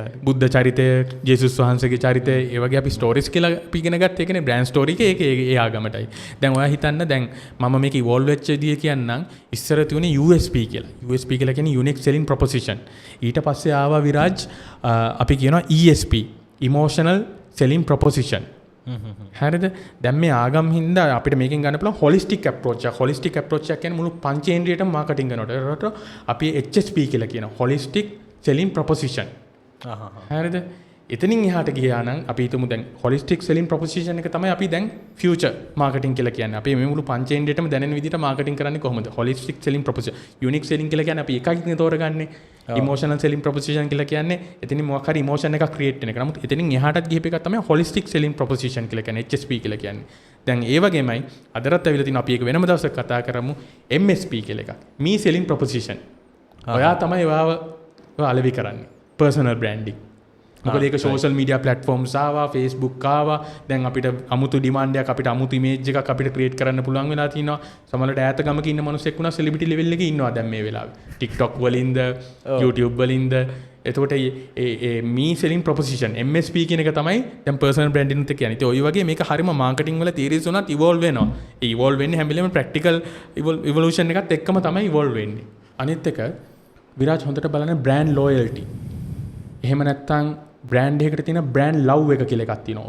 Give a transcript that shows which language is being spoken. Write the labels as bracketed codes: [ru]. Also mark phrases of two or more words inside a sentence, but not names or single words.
[si] බුද්ධ චරිතය, ජේසුස් වහන්සේගේ චරිතය, ඒ වගේ අපි ස්ටෝරිස් කියලා අපි ඉගෙන ගත්තා. ඒකනේ [en] brand story [si] එක ඒ ආගමටයි. දැන් ඔයා හිතන්න දැන් මම මේක ඉවෝල්ව් වෙච්ච විදිය කියන්නම්. ඉස්සර තියුනේ USP කියලා. USP කියලා කියන්නේ [en] unique selling proposition. [si] ඊට පස්සේ ආවා විරාජ් අපි කියනවා ESP, [en] emotional selling proposition. [si] හරිද දැන් මේ ආගම් හින්දා අපිට මේකෙන් ගන්න පුළුවන් [en] holistic approach [si] එක. [en] holistic approach [si] එක කියන්නේ මුළු පංචේන්ද්‍රියටම මාකටිං කරනකොට අපි HSP කියලා කියනවා. [en] holistic selling proposition. [si] හරිද එතනින් එහාට ගියා නම් අපි හිතමු දැන් [en] holistic selling proposition [si] එක තමයි අපි දැන් [en] future marketing [si] කියලා කියන්නේ. අපි මේ මුළු පංචේන්ද්‍රියටම දැනෙන විදිහට marketing කරන්නේ කොහොමද? [en] holistic selling proposition. [si] unique selling කියලා කියන්නේ අපි එකකින් තෝරගන්නේ. [en] emotional selling proposition [si] කියලා කියන්නේ එතනින් මොකක් හරි emotion එකක් create වෙන එක. නමුත් එතනින් එහාටත් ගිහප එක තමයි [en] holistic selling proposition [si] කියලා කියන්නේ. HSP කියලා කියන්නේ. දැන් ඒ වගේමයි අදටත් ඇවිල්ලා තිනවා අපි ඒක වෙනම දවසක කතා කරමු MSP කියලා එකක්. [en] me selling proposition. [si] ඔයා තමයි ඔයාව අලෙවි කරන්නේ. [en] personal branding. [si] මොකද ඒක [en] social media platforms [si] ආවා, Facebook ආවා. දැන් අපිට අමුතු demand එකක්, අපිට අමුතු image එකක් අපිට create කරන්න පුළුවන් වෙලා තිනවා. සමහරවිට ඈත ගමක ඉන්න මිනිස්සෙක් වුණා [en] celebrity level [si] එකේ ඉන්නවා දැන් මේ වෙලාවේ. TikTok වලින්ද, YouTube වලින්ද. එතකොට ඒ [en] me selling proposition [si] MSP කියන එක තමයි දැන් [en] personal branding [si] උත් කියන්නේ. ඉතින් ඔය වගේ මේක හරිම marketing වල theories උනත් evolve වෙනවා. ඒ evolve වෙන්නේ හැම වෙලේම [en] practical evolution [si] එකත් එක්කම තමයි evolve වෙන්නේ. අනිත් එක විරාජ් හොඳට බලන්න [en] brand loyalty. [si] එහෙම නැත්නම් බ්‍රෑන්ඩ් එකකට තියෙන [en] brand love [si] එක කියලා එකක් තියෙනවා.